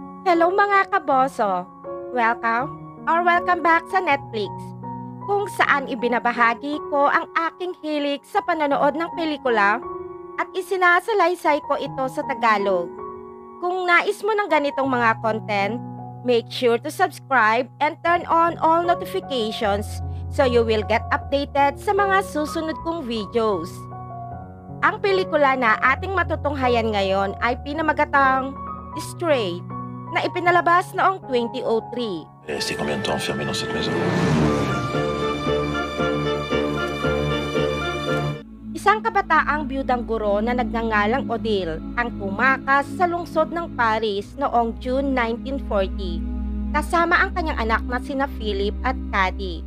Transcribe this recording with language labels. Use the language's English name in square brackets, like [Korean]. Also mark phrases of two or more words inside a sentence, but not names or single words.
[Filipino] Hello mga kaboso! [English] Welcome or welcome back [Filipino] sa Netflix, kung saan ibinabahagi ko ang aking hilig sa panonood ng pelikula at isinasalaysay ko ito sa Tagalog. Kung nais mo ng ganitong mga content, [English] make sure to subscribe and turn on all notifications so you will get updated [Filipino] sa mga susunod kong videos. Ang pelikula na ating matutunghayan ngayon ay pinamagatang Stray, na ipinalabas noong 2003. [French] Restez combien de temps enfermé dans cette maison? [Filipino] Isang kabataang biyudang guro na nagngangalang Odile ang tumakas sa lungsod ng Paris noong June 1940 kasama ang kanyang anak na sina Philip at Caddy.